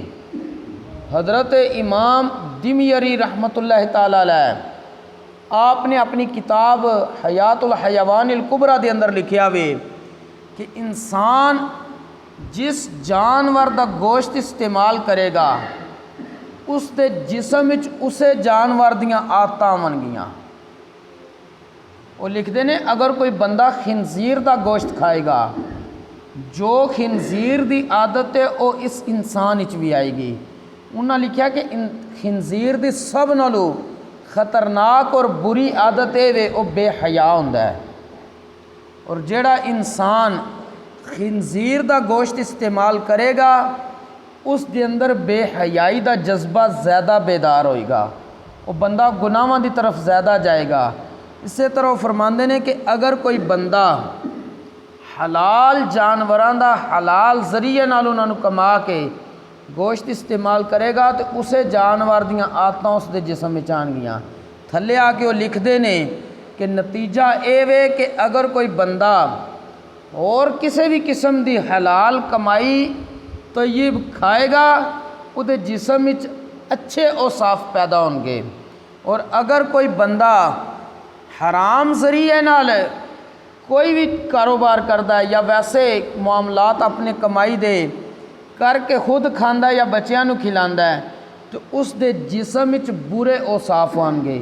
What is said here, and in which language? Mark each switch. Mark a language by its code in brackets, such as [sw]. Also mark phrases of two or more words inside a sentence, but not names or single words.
[pa] حضرت امام دمیری رحمۃ اللہ تعالی علیہ آپ نے اپنی کتاب حیات الحیوان الکبریٰ دے اندر لکھیا ہوئے کہ انسان جس جانور دا گوشت استعمال کرے گا اس دے جسم وچ اسے جانور دیاں عادتاں بن گیاں۔ وہ لکھتے ہیں اگر کوئی بندہ خنزیر دا گوشت کھائے گا جو خنزیر دی عادت ہے وہ اس انسان وچ بھی آئے گی۔ انہاں لکھیا کہ خنزیر دی سب نالوں خطرناک اور بری عادت ہے وہ بے حیا ہوندا ہے، اور جیڑا انسان خنزیر دا گوشت استعمال کرے گا اس دے اندر بے حیائی دا جذبہ زیادہ بیدار ہوئے گا، وہ بندہ گناہاں دی طرف زیادہ جائے گا۔ اسی طرح وہ فرماندے نے کہ اگر کوئی بندہ حلال جانوراں دا حلال ذریعے نال انہاں نوں کما کے گوشت استعمال کرے گا تو اسے جانور دیاں عادتاں اس دے جسم وچ آن گیاں۔ تھلے آ کے وہ لکھدے نے کہ نتیجہ اے وے کہ اگر کوئی بندہ اور کسی بھی قسم دی حلال کمائی طیب کھائے گا وہ دے جسم وچ اچھے اوصاف پیدا ہون گے، اور اگر کوئی بندہ حرام ذریعے نال کوئی بھی کاروبار کردا ہے یا ویسے معاملات اپنے کمائی دے کر کے خود کھاندا یا بچیاں نو کھلاندا ہے تو اس دے جسم وچ برے اوصاف ہون گے۔